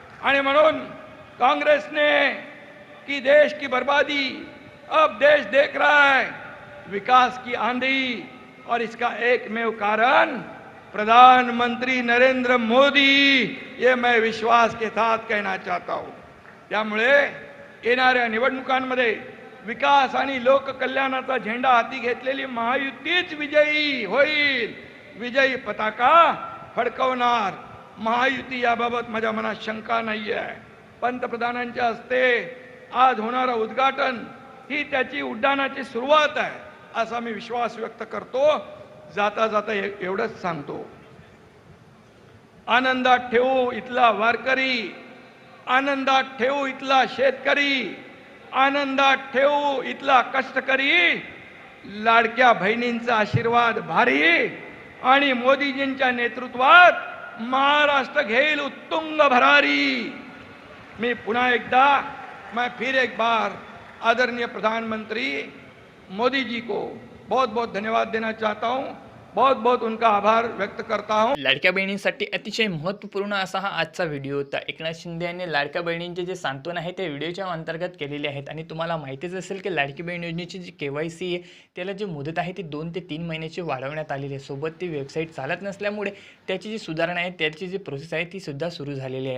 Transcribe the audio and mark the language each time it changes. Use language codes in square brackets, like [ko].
[mr] आणि म्हणून [hi] कांग्रेस ने की देश की बर्बादी, अब देश देख रहा है विकास की आंधी और इसका एकमेव कारण प्रधानमंत्री नरेंद्र मोदी, ये मैं विश्वास के साथ कहना चाहता हूं. [mr] त्यामुळे येणाऱ्या निवडणुकांमध्ये विकास आणि लोककल्याणाचा झेंडा हाती घेतलेली महायुतीच विजयी होईल, विजयी पताका फडकवणार. महायुती याबाबत माझ्या मनात शंका नाही आहे. पंतप्रधानांच्या हस्ते आज होणारं उद्घाटन ही त्याची उड्डाणाची सुरुवात आहे असा मी विश्वास व्यक्त करतो. जाता जाता एवढंच सांगतो, आनंदात ठेवू इथला वारकरी, आनंदात ठेवू इथला शेतकरी, आनंदात ठेवू इथला कष्टकरी. लाडक्या बहिणींचा आशीर्वाद भारी आणि मोदीजींच्या नेतृत्वात महाराष्ट्र घेईल उत्तुंग भरारी. [hi] मैं पुनः एकदा, मैं फिर एक बार आदरणीय प्रधानमंत्री मोदी जी को बहुत बहुत धन्यवाद देना चाहता हूं, बहुत बहुत उनका आभार व्यक्त करता हूं. [mr] लाडक्या बहिणींसाठी अतिशय महत्त्वपूर्ण असा हा आजचा व्हिडिओ होता. एकनाथ शिंदे यांनी लाडक्या बहिणींचे जे सांत्वन आहे ते व्हिडिओच्या अंतर्गत केलेले आहेत. आणि तुम्हाला माहितीच असेल की लाडकी बहीण योजनेची जी KYC आहे त्याला जी मुदत आहे ती 2 ते 3 महिन्याची वाढवण्यात आलेली आहे. सोबत ती वेबसाईट चालत नसल्यामुळे त्याची जी सुधारणा आहे, त्याची जी प्रोसेस आहे ती सुद्धा सुरू झालेली आहे.